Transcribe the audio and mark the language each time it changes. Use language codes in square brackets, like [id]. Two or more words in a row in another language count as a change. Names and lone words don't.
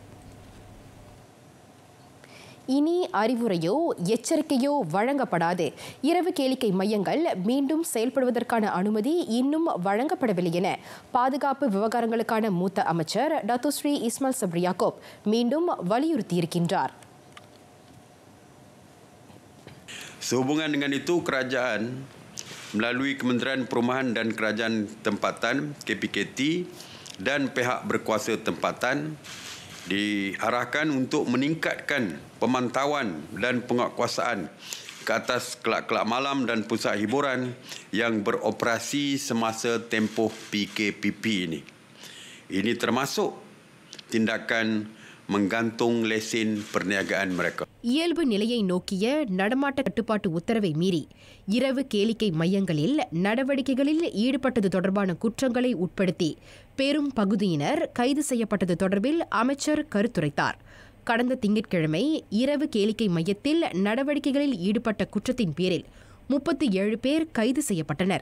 [ta] இனி அறிவுரையோ எச்சரிக்கையோ வழங்கப்படாது. இரவு கேளிக்கை மையங்கள் மீண்டும் செயல்படுவதற்கான அனுமதி இன்னும் வழங்கப்படவில்லை என பாதுகாப்பு விவகாரங்களுக்கான மூத்த அமைச்சர் டத்துஸ்ரீ இஸ்மாயில் சப்ரி யாக்கூப் மீண்டும் வலியுறுத்தியிருக்கின்றார். [ms] Sehubungan dengan itu, kerajaan melalui Kementerian Perumahan dan Kerajaan Tempatan KPKT dan pihak berkuasa tempatan diarahkan untuk meningkatkan pemantauan dan penguatkuasaan ke atas kelab-kelab malam dan pusat hiburan yang beroperasi semasa tempoh PKPP ini. Ini termasuk tindakan menggantung lesen perniagaan mereka. [ta] இயல்பு நிலையை நோக்கிய நடமாட்ட கட்டுப்பாட்டு உத்தரவை மீறி இரவு கேளிக்கை மையங்களில் நடவடிக்கைகளில் ஈடுபட்டது தொடர்பான குற்றங்களை உட்படுத்தி பெரும் பகுதியினர் கைது செய்யப்பட்டது தொடர்பில் அமைச்சர் கருத்துரைத்தார். கடந்த திங்கட்கிழமை இரவு கேளிக்கை மையத்தில் நடவடிக்கைகளில் ஈடுபட்ட குற்றத்தின் பேரில் 37 பேர் கைது செய்யப்பட்டனர்.